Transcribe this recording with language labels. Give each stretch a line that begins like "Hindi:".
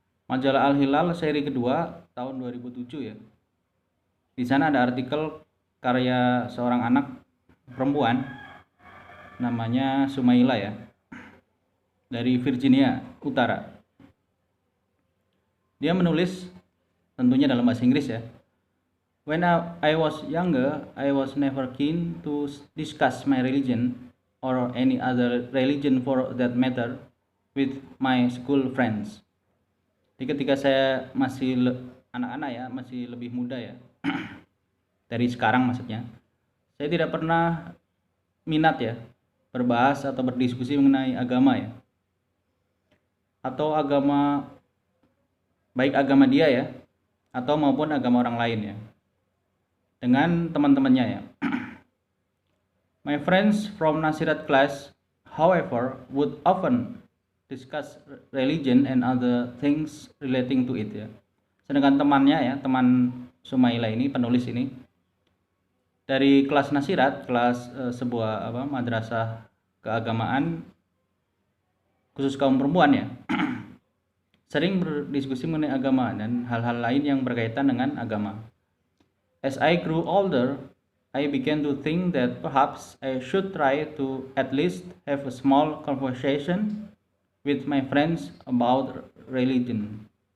Indonesian: Majalah Al-Hilal seri kedua tahun 2007 ya. Di sana ada artikel karya seorang anak perempuan namanya Sumaila ya, dari Virginia Utara. Dia menulis tentunya dalam bahasa Inggris ya. When I was younger, I was never keen to discuss my religion or any other religion for that matter with my school friends. Jadi ketika saya masih anak-anak ya, masih lebih muda ya, dari sekarang maksudnya, saya tidak pernah minat ya berbahas atau berdiskusi mengenai agama ya, atau agama, baik agama dia ya, atau maupun agama orang lain ya, dengan teman-temannya ya.
English: My friends from Nasirat class, however, would often discuss religion and other things relating to it ya.
Indonesian: Sedangkan temannya ya, teman Sumaila ini, penulis ini, dari kelas Nasirat, kelas sebuah madrasah keagamaan khusus kaum perempuan ya, sering berdiskusi mengenai agama dan hal-hal lain yang berkaitan dengan agama.
English: As I grew older, I began to think that perhaps I should try to at least have a small conversation with my friends about religion.